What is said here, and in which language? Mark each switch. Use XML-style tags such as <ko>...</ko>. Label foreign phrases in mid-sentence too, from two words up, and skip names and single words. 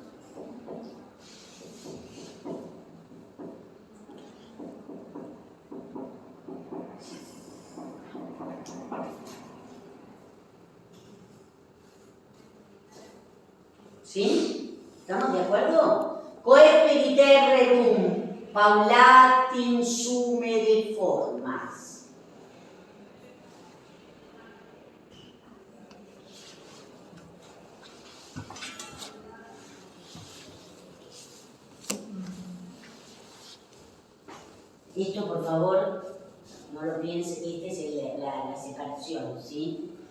<es>¿Sí? ¿Estamos de acuerdo?</es> <la>Coeperiter rerum, paulatin sumere formas.</la> <es>Esto, por favor, no lo piensen, esta es la separación, ¿sí?</es>